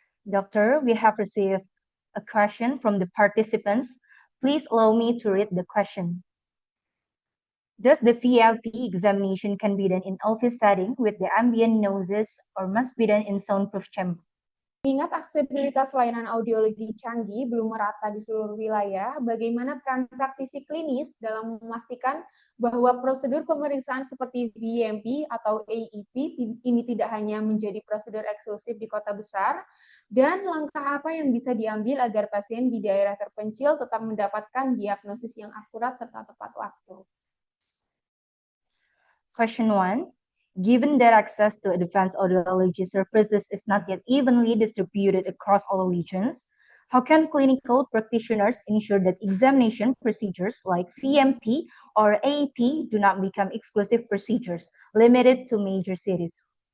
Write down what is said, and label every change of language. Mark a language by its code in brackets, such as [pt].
[en] Doctor, we have received a question from the participants. Please allow me to read the question. Does the VEMP examination can be done in office setting with the ambient noises or must be done in soundproof chamber? [id] Mengingat aksesibilitas layanan audiologi canggih belum merata di seluruh wilayah, bagaimana peran praktisi klinis dalam memastikan bahwa prosedur pemeriksaan seperti VEMP atau AEP ini tidak hanya menjadi prosedur eksklusif di kota besar, dan langkah apa yang bisa diambil agar pasien di daerah terpencil tetap mendapatkan diagnosis yang akurat serta tepat waktu. [en] Question 1. Given that access to advanced audiology services is not yet evenly distributed across all regions, how can clinical practitioners ensure that examination procedures like VEMP or AEP do not become exclusive procedures limited to major cities?